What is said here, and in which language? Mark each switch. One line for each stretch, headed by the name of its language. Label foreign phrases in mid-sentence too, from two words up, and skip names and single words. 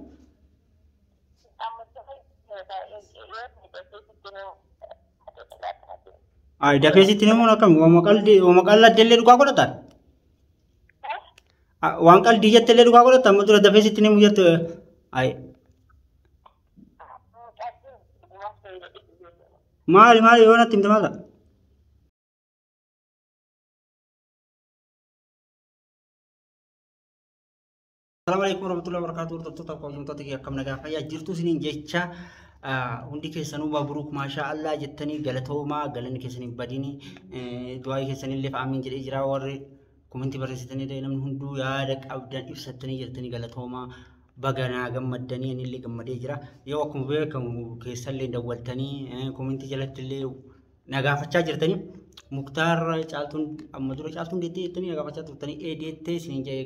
Oromo: Ay dafee sitti namuun akkam wama qalladdeellee dhugaa godhataan? Waan qaldii jetteellee dhugaa godhataan amma dura dafee sitti namuu jette ay maali yoo natti himte maala?
Arabic: السلام عليكم ورحمة الله وبركاته.
Oromo: Hordoftoota kabajamtoota kiyya akkam nagaa fayyaa jirtu isiniin jecha hundi keessanuu
Arabic: مبروك ما شاء الله
Oromo: jettanii galatoomaa galanni keessanii badini du'aa keessanii illee amiin jedhee jira warri komentii barreessitanii namni hunduu yaada qabdan ibsattanii jirtanii galatoomaa baganaa gammaddanii anillee gammadee jira yoo akkuma beekamu keessallee dawwaltanii komentii jalatti illee nagaafachaa jirtanii Muktaar caaltuun amma dura caaltuun deettee jettanii nagaafachaa turtanii eedeettee isiniin jee